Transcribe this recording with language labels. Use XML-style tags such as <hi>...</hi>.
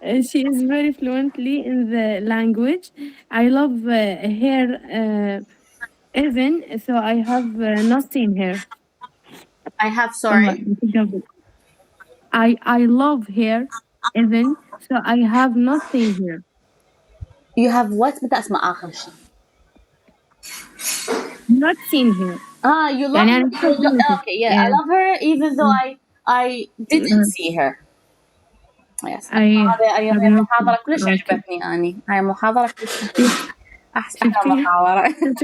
<en>She is very fluently in the language. I love her even so I have not seen her. I have sorry. I love her even so I have not seen her. You have what؟</en> <ar>بدي أسمع آخر شيء.</ar> <en>Not seen her. You love her. Okay, yeah, I love her even though I didn't see her. Yes.</en> <ar>هذه محاضرة كلش عجبتني أني. هاي محاضرة كلش أحلى محاضرة.</ar>